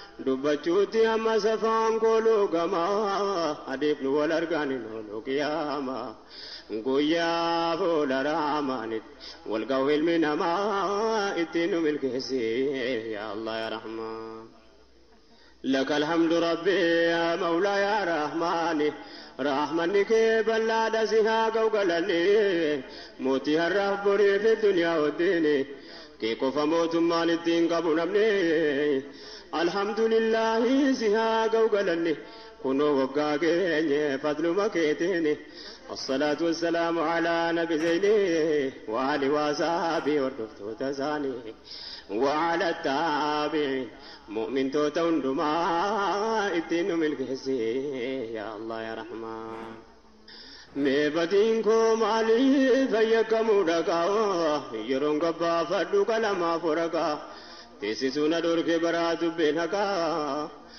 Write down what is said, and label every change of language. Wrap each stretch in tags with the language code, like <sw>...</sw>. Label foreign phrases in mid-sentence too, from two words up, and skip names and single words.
<om>Dubbachuutti amma safaan kooluu gama. Adiif nu wal argaan hin oolu qiyaama. Guyyaa fuula Raamaanit wal ga'u ilmi namaa ittiin nu milkeessi.</om> <ar>يا الله، يا رحمن. لك الحمد ربي يا مولا يا رحمن.</ar> <om>Rahmanni kee bal'aadha si haa ga'u galanni. Mootii har'aaf borii fi duniyaa wajjin. Kee qofa mootummaan ittiin qabu namni. Alhamdulillahi si haa ga'u galanni. Kunoo waggaa keenye fadluma keetiin.</om> <ar>الصلاة والسلام على نبي زيني وآل وصحبه</ar> <om>hordoftoota isaanii.</om> <ar>وعلى التابعين</ar> <om>mu'mintoota hundumaa ittiin nu milkeessi.</om> <ar>يا الله، يا رحمن.</ar> <om>Mee badiin koo maaliif fayyakkamuu dhaqaa? Yeroon gabbaafadhu qalamaaf waraqaa. Teessisuu na dhorke baraa dubbiin haqaa.</om>